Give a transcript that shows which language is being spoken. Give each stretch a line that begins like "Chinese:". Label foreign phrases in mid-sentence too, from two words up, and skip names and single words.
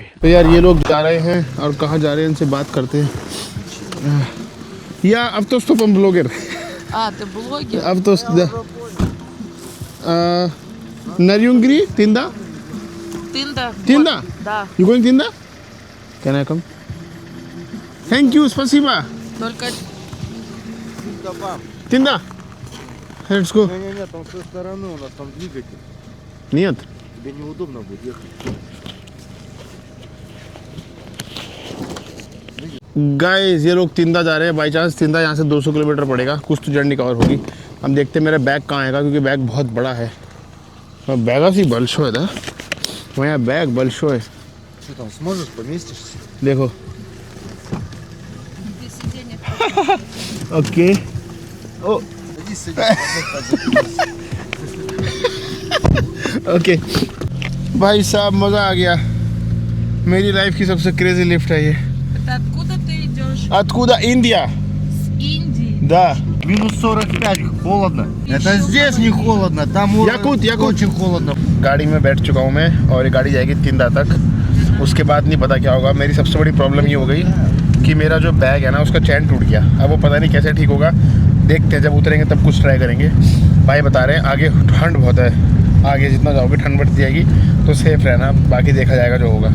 Hindi: तो यार ये लोग जा रहे हैं और कहाँ जा रहे हैं इनसे बात करते हैं। या अब तो हम ब्लॉगर।
Russian: Ты блогер?
Hindi: अब तो Naryungri, Tinda?
Russian: Тында? Tinda? Да,
English: You going Tinda? Can I come? Thank you,
Russian: спасибо. только
English: Tinda. Let's go.
Russian: Не-не-не, там с той стороны у нас там двигатель. Нет. Тебе неудобно будет ехать.
Hindi: गाइस ये लोग तिंदा जा रहे हैं।
English: by chance
Hindi: तिंदा यहाँ से 200 किलोमीटर पड़ेगा, कुछ तो
English: journey cover
Hindi: होगी। हम देखते हैं मेरा बैग कहाँ आएगा, क्योंकि बैग बहुत बड़ा है। बैग ही बल्शो है था, वहाँ बैग बल्शो है।
Russian: Что там, сможешь, поместишься?
Hindi: देखो ओके ओ
Russian: Садись, садись.
Hindi: ओके भाई साहब मज़ा आ गया। मेरी लाइफ की सबसे क्रेजी लिफ्ट है ये।
Russian: Это откуда ты идешь? Откуда? Индия? С Индии. Да. Минус 45, холодно. Это здесь не холодно, там Якут. очень холодно.
Hindi: गाड़ी में बैठ चुका हूँ मैं और ये गाड़ी जाएगी तिंदा तक। उसके बाद नहीं पता क्या होगा। मेरी सबसे बड़ी प्रॉब्लम ये हो गई कि मेरा जो बैग है ना उसका चैन टूट गया। अब वो पता नहीं कैसे ठीक होगा, देखते हैं जब उतरेंगे तब कुछ ट्राई करेंगे। भाई बता रहे हैं आगे ठंड बहुत है, आगे जितना जाओगे ठंड बढ़ती जाएगी, तो सेफ रहना, बाकी देखा जाएगा जो होगा।